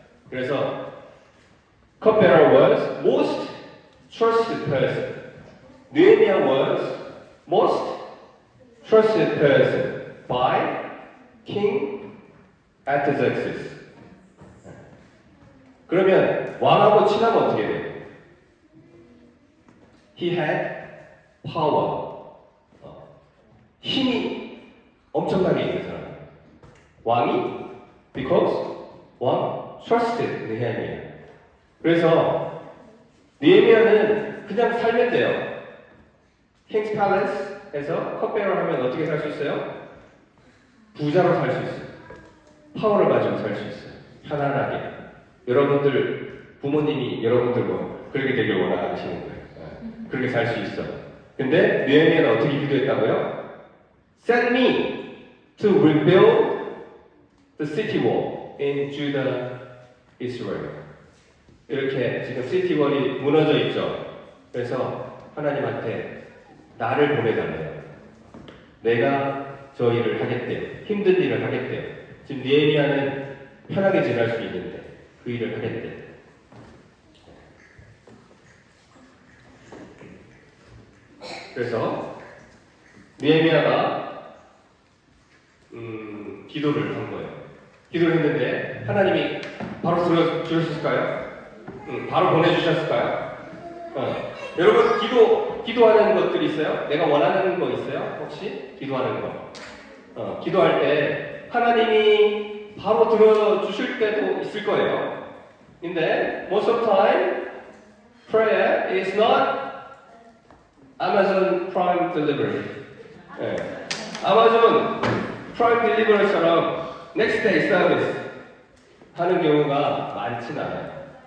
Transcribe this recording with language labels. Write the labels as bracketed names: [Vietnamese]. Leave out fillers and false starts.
[Korean] 그래서 컵베러 [English] was most trusted person. 느헤미야 was most trusted person by King Artaxerxes. [Korean] 그러면 왕하고 친하면 어떻게 돼요? [English] He had power. [Korean] 힘이 엄청나게 있는 사람. 왕이 [English] because [Korean] 왕 [English] trusted [Korean] 느헤미야. 그래서 느헤미야는 그냥 살면 돼요. 킹스 팔레스에서 컵베어를 하면 어떻게 살 수 있어요? 부자로 살 수 있어요. 파워를 가지고 살 수 있어요. 편안하게. 여러분들 부모님이 여러분들과 그렇게 되길 원하시는 거예요. 그렇게 살 수 있어. 근데 느헤미야는 어떻게 기도했다고요? [English] Send me to rebuild the city wall in Judah, Israel. [Korean] 이렇게 지금 시티 월이 무너져 있죠. 그래서 하나님한테 나를 보내달래요. 내가 저 일을 하겠대요. 힘든 일을 하겠대요. 지금 느헤미야는 편하게 지낼 수 있는데 그 일을 하겠대요. 그래서 느헤미야가 기도를 한 거예요. 기도를 했는데 하나님이 바로 들어주셨을까요? 바로 보내주셨을까요? 여러분 기도하는 것들이 있어요? 내가 원하는 거 있어요? 혹시 기도하는 거? 기도할 때 하나님이 바로 들어주실 때도 있을 거예요. 근데 [English] most of the time prayer is not Amazon Prime Delivery. [Korean] 아마존 프라임 딜리버리처럼 [English] next day service [Korean] 하는 경우가 많진 않아요.